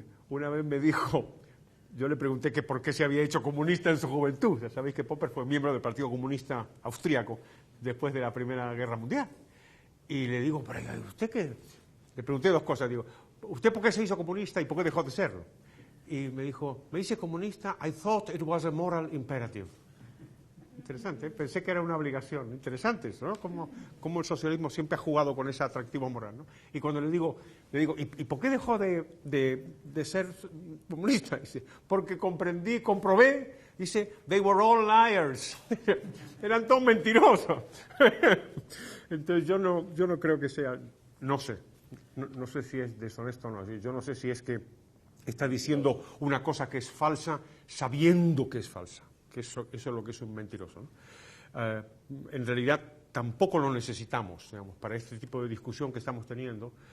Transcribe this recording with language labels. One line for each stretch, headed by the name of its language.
Spanish: Una vez me dijo, yo le pregunté que por qué se había hecho comunista en su juventud. Ya sabéis que Popper fue miembro del Partido Comunista Austríaco después de la Primera Guerra Mundial. Y le digo, pero ¿usted qué? Le pregunté dos cosas, digo, ¿usted por qué se hizo comunista y por qué dejó de serlo? Y me dijo, me hice comunista,
English: I thought it was a moral imperative.
Spanish: Interesante, pensé que era una obligación. Interesante eso, ¿no? Como el socialismo siempre ha jugado con ese atractivo moral, ¿no? Y cuando le digo, ¿y por qué dejó de ser comunista? Dice, porque comprobé, dice,
English: they were all liars.
Spanish: Eran todos mentirosos. Entonces yo no creo que sea, no sé si es deshonesto o no. Yo no sé si es que está diciendo una cosa que es falsa sabiendo que es falsa. Que eso es lo que es un mentiroso, ¿no? En realidad tampoco lo necesitamos, digamos, para este tipo de discusión que estamos teniendo.